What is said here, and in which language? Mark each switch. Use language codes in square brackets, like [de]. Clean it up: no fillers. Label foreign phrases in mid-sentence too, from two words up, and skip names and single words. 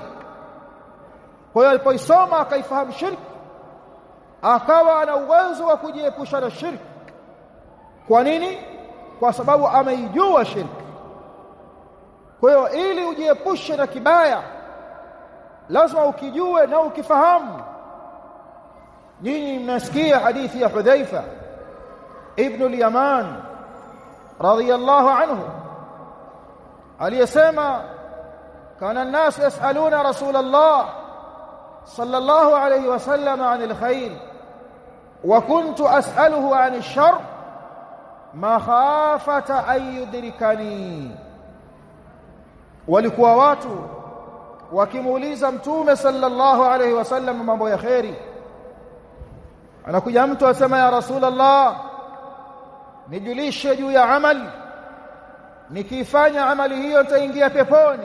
[sw] Kwa hiyo alipoisoma akaifahamu shirki, akawa ana uwezo wa kujiepusha na shirki. Kwa nini? Kwa sababu ameijua shirki. Kwa hiyo ili ujiepushe na kibaya lazima ukijue na ukifahamu. Ninyi mnasikia hadithi ya Hudhaifa ibn al-Yaman [ar] رضي الله عنه aliyesema, كان الناس يسألون رسول الله صلى الله عليه وسلم عن الخير وكنت أسأله عن الشر مخافة أن يدركني. [sw] Walikuwa watu wakimuuliza Mtume [ar] صلى الله عليه وسلم [sw] mambo ya khairi. Anakuja mtu asema, [ar] يا رسول الله, [sw] nijulishe juu ya amali, nikifanya amali hiyo nitaingia peponi.